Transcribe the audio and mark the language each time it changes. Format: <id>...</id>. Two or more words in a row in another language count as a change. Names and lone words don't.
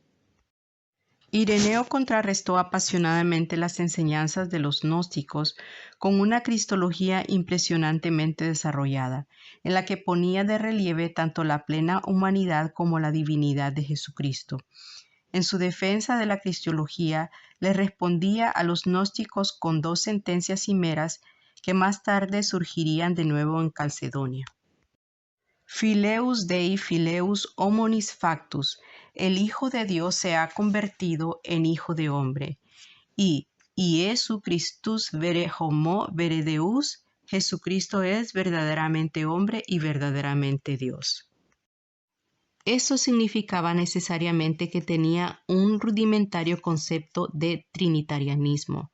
<es>Ireneo contrarrestó apasionadamente las enseñanzas de los gnósticos con una cristología impresionantemente desarrollada, en la que ponía de relieve tanto la plena humanidad como la divinidad de Jesucristo. En su defensa de la cristología, le respondía a los gnósticos con dos sentencias cimeras que más tarde surgirían de nuevo en Calcedonia.</es> <la>Fileus Dei fileus hominis factus,</la> <es>el Hijo de Dios se ha convertido en Hijo de hombre, y</es> <la>Iesu Christus vere homo vere Deus,</la> <es>Jesucristo es verdaderamente hombre y verdaderamente Dios. Eso significaba necesariamente que tenía un rudimentario concepto de trinitarianismo.</es>